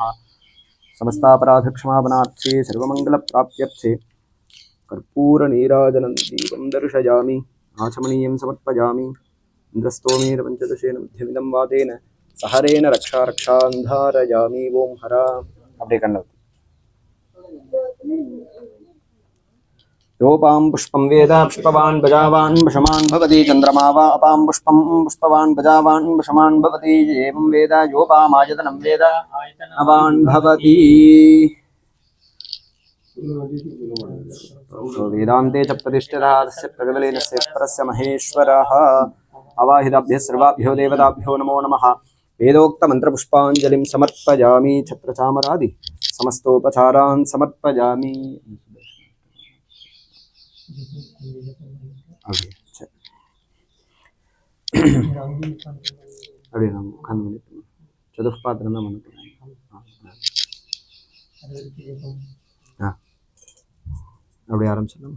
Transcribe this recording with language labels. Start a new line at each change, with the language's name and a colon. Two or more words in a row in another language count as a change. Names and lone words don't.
Sanskrit: समस्तापराधक्षमापणार्थे सर्वमङ्गलप्राप्त्यर्थे कर्पूरनीराजनं दीपं दर्शयामि. आचमनीयं समर्पयामि. इन्द्रस्तोमेन पञ्चदशेन बुद्धिमिदं वातेन सहरेण रक्षान्धारयामि. ओं हरा
Tamil: அப்படியே கண்ணு.
Sanskrit: योपां पुष्पं वेद पुष्पवान् भजावान् वशमान् भवति. चन्द्रमा वा अपां पुष्पं पुष्पवान् भजावान् वशमान् भवति. एवं वेद योपामायतनं वेद अवान् भवति. वेदान्ते च प्रतिष्ठितः तस्य प्रगदलीनस्य परस्य महेश्वरः. अवाहिताभ्यः सर्वाभ्यो देवताभ्यो नमो नमः. वेदोक्तमन्त्रपुष्पाञ्जलिं समर्पयामि. छत्रचामरादि समस्तोपचारान् समर्पयामि.
Tamil: அப்படியே நம்ம உட்காந்து பண்ணிட்டு சதுஷ்பாத்திரம் தான் பண்ண போகிறேன். அப்படியே ஆரம்பிச்சிடலாம்.